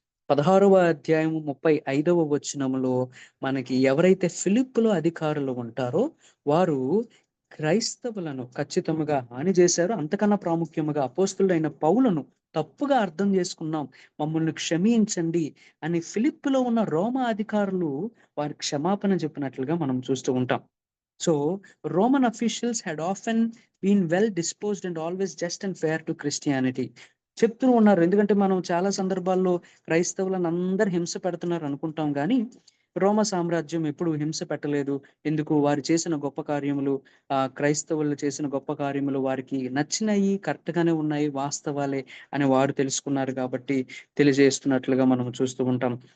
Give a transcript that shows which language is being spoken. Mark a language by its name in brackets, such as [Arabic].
[Telugu] 16వ అధ్యాయం 35వ వచనములో మనకి ఎవరైతే ఫిలిప్పులో అధికారులు ఉంటారో వారు క్రైస్తవులను ఖచ్చితంగా హాని చేశారు. అంతకన్నా ప్రాముఖ్యముగా అపోస్తలుడైన పౌలను తప్పుగా అర్థం చేసుకున్నాం, మమ్మల్ని క్షమించండి అని ఫిలిప్పులో ఉన్న రోమా అధికారులు వారి క్షమాపణ చెప్పినట్లుగా మనం చూస్తూ ఉంటాం. [English] So Roman officials had often been well disposed and always just and fair to Christianity. [Telugu] చెప్తూ ఉన్నారు. ఎందుకంటే మనం చాలా సందర్భాల్లో క్రైస్తవులను అందరు హింస పెడుతున్నారు అనుకుంటాం గానీ, రోమ సామ్రాజ్యం ఎప్పుడు హింస పెట్టలేదు. ఎందుకు? వారు చేసిన గొప్ప కార్యములు, క్రైస్తవులు చేసిన గొప్ప కార్యములు వారికి నచ్చినాయి, కరెక్ట్‌గానే ఉన్నాయి, వాస్తవాలే అని వారు తెలుసుకున్నారు కాబట్టి తెలియజేస్తున్నట్లుగా మనం చూస్తూ ఉంటాం.